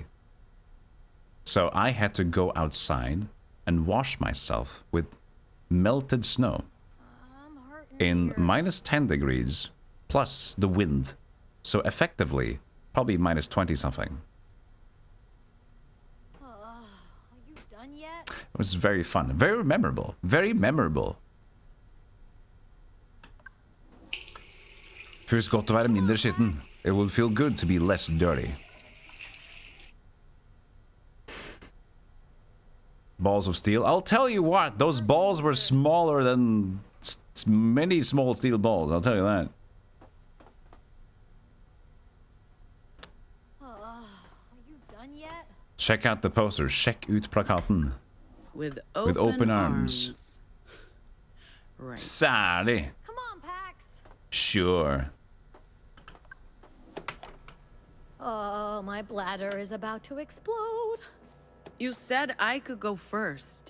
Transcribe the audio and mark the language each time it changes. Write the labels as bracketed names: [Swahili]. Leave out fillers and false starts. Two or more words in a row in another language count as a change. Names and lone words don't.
[English] So I had to go outside and wash myself with melted snow in minus 10 degrees plus the wind. So effectively, probably minus 20 something. Are you done yet? It was very fun. Very memorable. Very memorable. [Norwegian] Feels godt å være mindre skitten. [English] It will feel good to be less dirty. Balls of steel. I'll tell you what, those balls were smaller than many small steel balls. I'll tell you that. Are you done yet? Check out the poster. [Norwegian] Sjekk ut plakaten. [English] With open arms. Right. [Norwegian] Særlig. [English] Come on, Pax. Sure. Oh, my bladder is about to explode. You said I could go first.